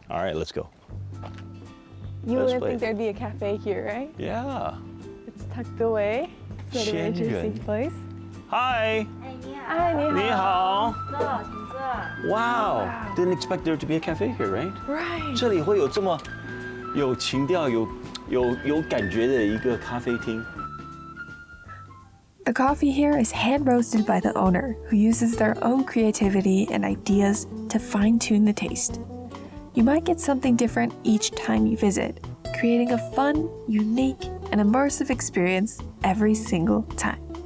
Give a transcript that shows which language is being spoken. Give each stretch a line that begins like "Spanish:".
English: corner? All right, let's go. You This wouldn't place. think there'd be a cafe here, right? Yeah. It's tucked away. It's an interesting place. Hi.
Chinese: 嗨，你好。你好。坐，请坐。
English: Wow. Didn't expect there to be a cafe here, right? Right.
Chinese: 这里会有这么有情调、有感觉的一个咖啡厅。
English: The coffee here is hand roasted by the owner, who uses their own creativity and ideas to fine-tune the taste. You might get something different each time you visit, creating a fun, unique, and immersive experience every single time.